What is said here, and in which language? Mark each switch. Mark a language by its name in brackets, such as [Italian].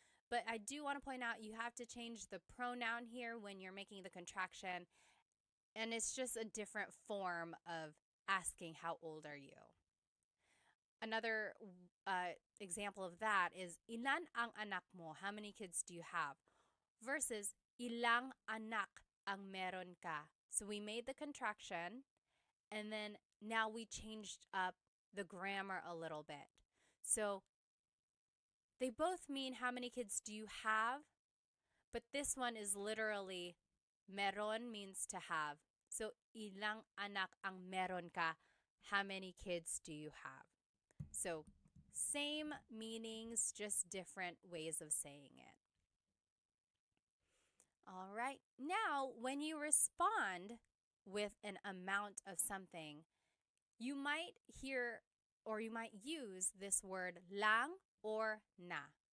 [English] But I do want to point out you have to change the pronoun here when you're making the contraction. And it's just a different form of asking, how old are you? Another example of that is, [Filipino] ilan ang anak mo? [English] How many kids do you have? [Filipino] Versus, ilang anak ang meron ka? [English] So we made the contraction, and then now we changed up the grammar a little bit. So they both mean how many kids do you have, but this one is literally, meron means to have. [Filipino] So ilang anak ang meron ka? [English] How many kids do you have? So same meanings, just different ways of saying it. All right. Now, when you respond with an amount of something, you might hear or you might use this word lang or na.